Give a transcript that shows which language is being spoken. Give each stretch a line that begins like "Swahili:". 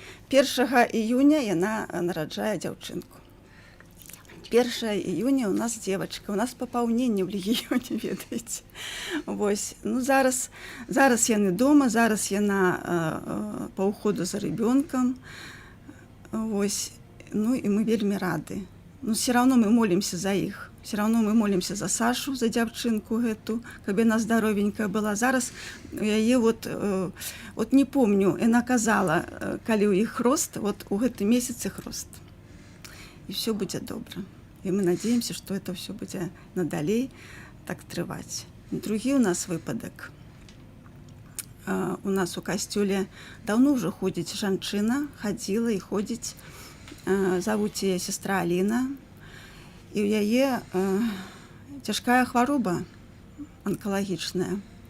Belarusian: 1 июня яна нараджае дзяўчынку. 1 июня у нас девочка, у нас папаўненне ў легіёне, ведаеце. Вось, ну зараз яны дома, зараз яна па ўходу за ребёнкам. Вось, ну і мы вельмі рады.
Russian: Ну, все равно мы молимся за іх. Все равно мы молимся за Сашу,
Belarusian: за дзяўчынку гэту, каб яна здаровенькая была. Зараз яе вот не помню, яна казала, калі ў іх хрост, вот у гэты месяц іх хрост. І все будзе добра.
Russian: І мы надеемся, что это все
Belarusian: будзе надалей так трываць. Другі у нас выпадак. У нас у касцёле давно ўжо ходзіць жанчына, хадзіла і ходзіць, завуць яе сестра Аліна, і ў яе цяжкая хвароба онкалагічная.